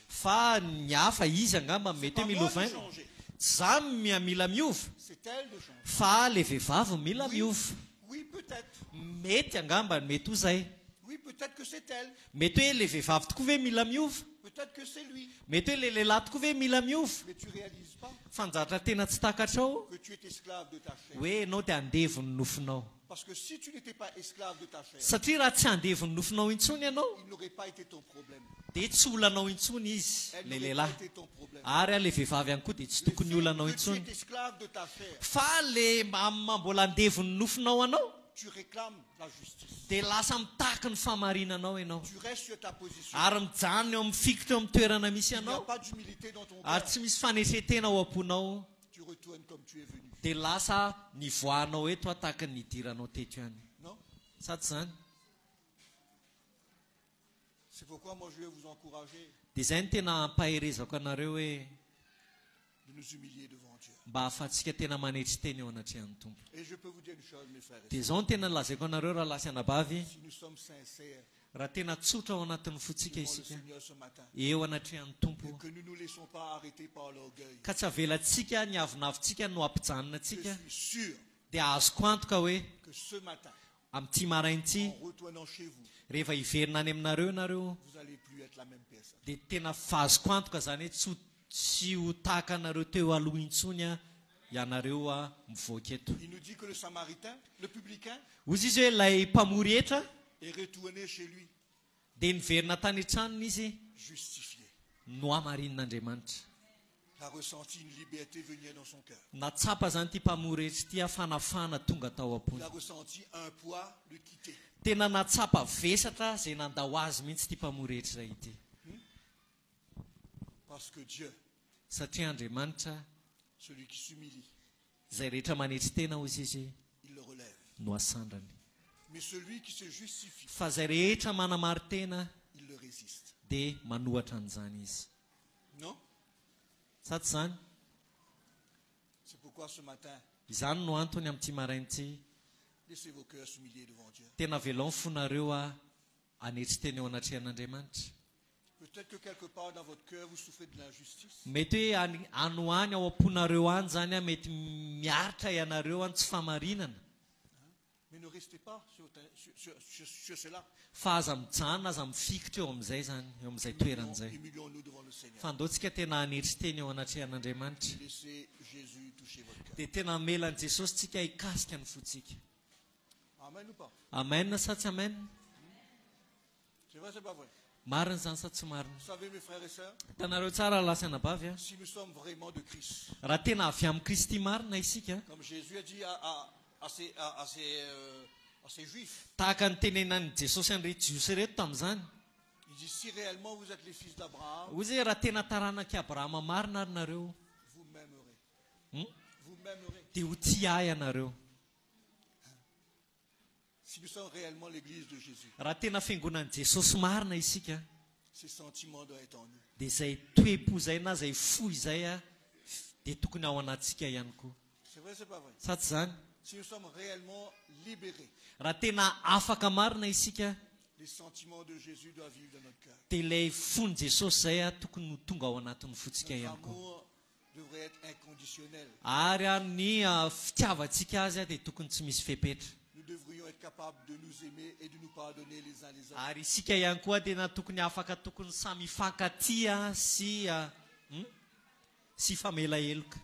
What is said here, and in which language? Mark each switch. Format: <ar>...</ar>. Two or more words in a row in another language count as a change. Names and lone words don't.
<fr>C'est pas moi de changer. C'est elle de changer. Oui, peut-être. Oui, peut-être que c'est elle. Peut-être que c'est lui. Mais tu réalises</fr> <mg>fanjatra tena tsy takatrao</mg> <fr>que tu es esclave de ta chair.</fr> <mg>hoe ianao dia andevon'ny nofinao.</mg> <fr>Parce que si tu n'étais pas esclave de ta chair,</fr> <mg>satria raha tsy andevon'ny nofinao intsony ianao</mg> <fr>il n'aurait pas été ton problème.</fr> <mg>dia tsy olanao intsony izy</mg> <fr>Elle</fr> <mg>le</mg> <fr>n'aurait</fr> <mg>lehilahy</mg> <fr>pas été ton problème.</fr> <mg>ary le vehivavy ihany koa dia tsy</mg> <fr>Le</fr> <mg>tokony</mg> <fr>fait</fr> <mg>olanao</mg> <fr>que tu</fr> <mg>intsony</mg> <fr>es esclave de ta chair,</fr> <mg>fa le mbola andevon'ny nofinao anao</mg> <fr>tu réclames la justice.</fr> <mg>dia lasa mitahaka ny famarinanao ianao</mg> <fr>Tu restes sur ta position.</fr> <mg>ary mijanona eo amin'ny fikitra eo amin'ny toerana misy</mg> <fr>Il n'y a</fr> <mg>ianao</mg> <fr>pas d'humilité dans ton</fr> <mg>ary</mg> <fr>cœur.</fr> <mg>tsy misy fanesetena ao am-ponao</mg> <fr>Tu retournes comme tu es venu.</fr> <mg>dia lasa nivoahanao eto tahaka ny nidiranao teto ihany</mg> <fr>Non?</fr> <mg>sa tsy zany</mg> <fr>C'est pourquoi moi je vais vous encourager</fr> <mg>dia izay ny tena ampaherezako anareo hoe</mg> <fr>de nous humilier devant Dieu.</fr> <mg>mba ahafahantsika tena manetry teny eo anatrehan'ny tompo</mg> <fr>Et je peux vous dire une chose, mes frères et</fr> <mg>dia</mg> <fr>sœurs.</fr> <mg>izao ny tena lazaiko anareo raha lasy anabavy</mg> <fr>Si nous sommes sincères</fr> <mg>raha tena tsotra ao anatin'ny fotsika</mg> <fr>devant le</fr> <mg>isika</mg> <fr>Seigneur ce matin,</fr> <mg>eo anatrehan'ny tompo</mg> <fr>et que nous ne nous laissons pas arrêter par l'orgueil,</fr> <mg>ka tsy avelantsika ny avinavitsika no ampijanona</mg> <fr>je</fr> <mg>antsika</mg> <fr>suis sûr</fr> <mg>dia azoko antoka hoe</mg> <fr>que ce matin,</fr> <mg>amin'ity maraintsy</mg> <fr>en retournant chez vous,</fr> <mg>rehefa hiverina any aminareo ianareo</mg> <fr>vous n'allez plus être la même personne.</fr> <mg>dia tena fazoko antoka zany hoe tsy ho tahaka anareo teo aloha intsony a ianareo a mivoaka eto</mg> <fr>Il nous dit que le Samaritain, le publicain,</fr> <mg>ozy izy hoe ilay mpamory etra</mg> <fr>est retourné chez lui</fr> <mg>dia niverina tany an-tranony izy</mg> <fr>justifié.</fr> <mg>no hamarin'Andriamanitra</mg> <fr>Il a ressenti une liberté venir dans son cœur.</fr> <mg>natsapa zany ity mpamory etra ity fanafana tonga tao</mg> <fr>Il</fr> <mg>am-pony</mg> <fr>a ressenti un poids le quitter.</fr> <mg>tena natsapa vesatra zay nandao azy mihitsy ity mpamory etra zay ity</mg> <fr>Parce que Dieu,</fr> <mg>satria Andriamanitra</mg> <fr>celui qui s'humilie,</fr> <mg>zay rehetra manetry tena ozy izy</mg> <fr>il le relève.</fr> <mg>no asandrany</mg> <fr>Mais celui qui se justifie,</fr> <mg>fa zay rehetra manamary tena</mg> <fr>il le résiste.</fr> <mg>dia manohatra an'izany izy</mg> <fr>Non?</fr> <mg>sa tsy zany</mg> <fr>C'est pourquoi ce matin,</fr> <mg>izany no antony amin'ity maraintsy</mg> <fr>laissez vos cœurs s'humilier devant Dieu.</fr> <mg>tena velao fonareo a anetry teny eo anatrehan'Andriamanitra</mg> <fr>Peut-être que quelque part dans votre cœur, vous souffrez de l'injustice.</fr> <mg>mety hoe anoany ao am-ponareo any zany a mety miaritra ianareo any tsy famarinana</mg> <fr>Mais ne restez pas sur cela.</fr> <mg>fa aza mijanona aza mifikitra eo amin'izay zany eo amin'izay toeran'izay</mg> <fr>Humilions-nous devant le Seigneur.</fr> <mg>fa andaontsika tena anetry teny eo anatrehan'Andriamanitra</mg> <fr>Laissez Jésus toucher votre cœur.</fr> <mg>dia tena melan'i Jesosy tsika hikasika ny fotsika</mg> <fr>Amen ou pas?</fr> <mg>amen sa tsy amen</mg> <fr>C'est vrai, c'est pas vrai?</fr> <mg>marina zany sa tsy marina</mg> <fr>Vous savez, mes frères et sœurs,</fr> <mg>hitanareo tsara lasy anabavy a</mg> <fr>si nous sommes vraiment de Christ,</fr> <mg>raha tena avy amin'ny Kristy marina isika</mg> <fr>comme Jésus a dit à ces Juifs,</fr> <mg>tahaka ny tenenan'i Jesosy an'ireo jiosy reto tamin'izany</mg> <fr>il dit, si réellement vous êtes les fils d'Abraham,</fr> <mg>ozy hoe raha tena taranaki Abrahama marina ary nareo</mg> <fr>vous m'aimerez. Hmm? Vous m'aimerez.</fr> <mg>dia ho tia ahy ianareo</mg> <fr>Si nous sommes réellement l'église de Jésus,</fr> <mg>raha tena fiangonan'i Jesosy marina isika</mg> <fr>ces sentiments doivent être en nous.</fr> <mg>dia zay toe-po zay na zay fo izay a dia tokony ao anatsika ihany koa</mg> <fr>C'est vrai, c'est pas vrai?</fr> <mg>sa tsy zany</mg> <fr>Si nous sommes réellement libérés,</fr> <mg>raha tena afaka marina isika</mg> <fr>les sentiments de Jésus doivent vivre dans notre cœur.</fr> <mg>dia ilay fon'ny Jesosy zay a tokony ho tonga ao anatin'ny fotsika</mg> <fr>Notre</fr> <mg>ihany koa</mg> <fr>amour devrait être inconditionnel.</fr> <mg>ary a ny fitiavantsika azy a dia tokony tsy misy fepetra</mg> <fr>Nous devrions être capables de nous aimer et de nous pardonner les uns les autres.</fr> <mg>ary isika ihany koa tena tokony afaka tokony samy fankatia sy famela heloka</mg>